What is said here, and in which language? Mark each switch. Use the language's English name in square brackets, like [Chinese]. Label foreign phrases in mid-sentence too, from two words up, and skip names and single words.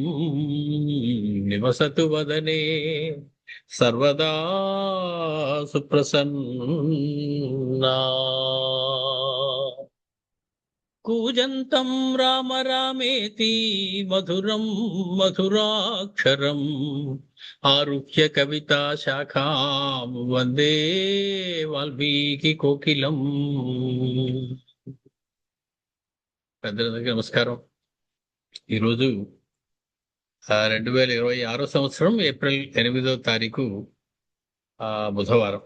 [Sanskrit] निवसतु वदने सर्वदा सुप्रसन्ना कूजन्तं राम रामेति मधुरं मधुराक्षरम् आरुह्य कविता शाखां वन्दे वाल्मीकि कोकिलम्. [Telugu] పెద్దలందరికీ నమస్కారం. ఈరోజు 2026 సంవత్సరం ఏప్రిల్ 8వ తారీఖు బుధవారం.